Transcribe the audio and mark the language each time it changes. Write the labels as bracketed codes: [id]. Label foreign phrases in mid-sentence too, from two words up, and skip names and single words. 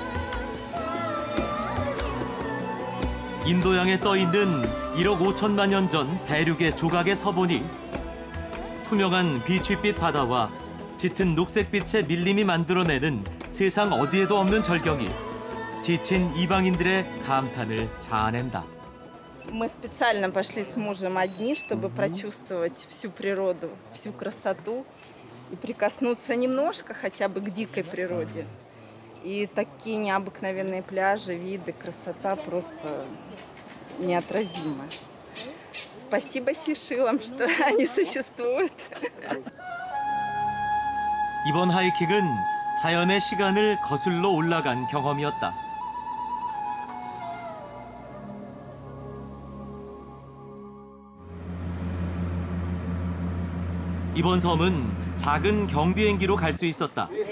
[ko] 인도양에 떠있는 1억 5천만 년 전 대륙의 조각에 서보니 투명한 비취빛 바다와 짙은 녹색빛의 밀림이 만들어내는 세상 어디에도 없는 절경이 지친 이방인들의 감탄을 자아낸다. [ru] Мы специально пошли с мужем одни, чтобы прочувствовать всю природу, всю красоту и прикоснуться немножко хотя бы к дикой природе. И такие необыкновенные пляжи, виды, красота просто неотразима. Спасибо Сейшелам, что они существуют. [ko] 이번 하이킹은 자연의 시간을 거슬러 올라간 경험이었다. 이번 섬은 작은 경비행기로 갈 수 있었다.